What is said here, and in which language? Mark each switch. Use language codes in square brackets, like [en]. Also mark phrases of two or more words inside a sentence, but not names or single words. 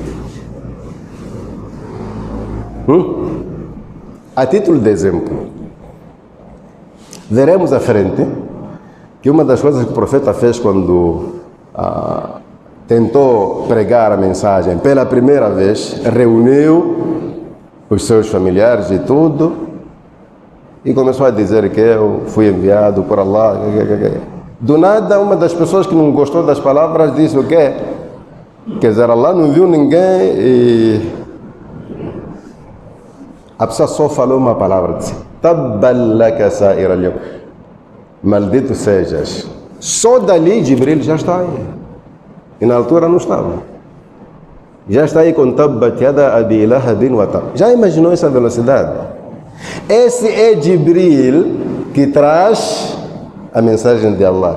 [pt] A título de exemplo, veremos à frente que uma das coisas que o profeta fez quando tentou pregar a mensagem pela primeira vez, reuniu os seus familiares e tudo, e começou a dizer que eu fui enviado por Allah. Do nada, uma das pessoas que não gostou das palavras disse o quê? Quer dizer, Allah não viu ninguém e a pessoa só falou uma palavra, disse: [ar] تبا لك سائر اليوم. [pt] maldito sejas. Só dali Jibril já está aí. E na altura não estava. Já está aí com [ar] تبت يدا أبي لهب وتب. [pt] Já imaginou essa velocidade? Esse é Jibril que traz a mensagem de Allah.